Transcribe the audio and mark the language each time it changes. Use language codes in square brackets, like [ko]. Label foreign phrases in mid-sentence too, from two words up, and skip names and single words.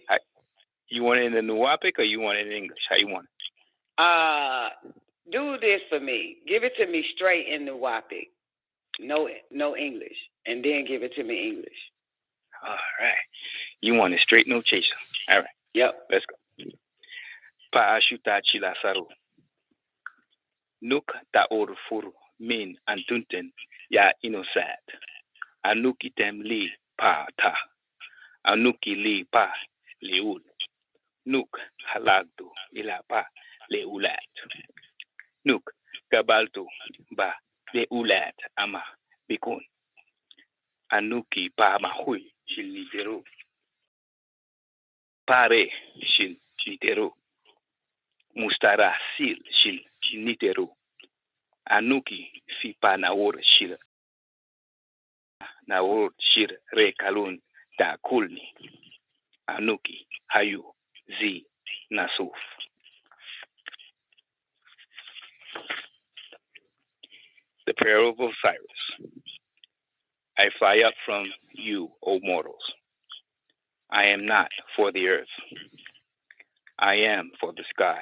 [en] You want it in the Nuwapic or you want it in English? How you want it? Do this for me. Give it to me straight in Nuwapic. No English. And then give it to me English. All right. You want it straight, no chaser. All right. Yep. Let's go. Paashuta chila saru. Nuk taor furu min antunten ya inosat. Anuki tem li pa ta. Anuki li pa leul. Nuk halagdu ila pa leulat. Nuk gabaltu ba leulat ama bikun. Anuki pa mahui shil niteru. Pare shil niteru. Mustara sil shil niteru. Anuki fi pa naor shil. Naor shir re kalun da kulni. Anuki hayu zi nasuf. The prayer of Osiris. I fly up from you, O mortals. I am not for the earth. I am for the sky.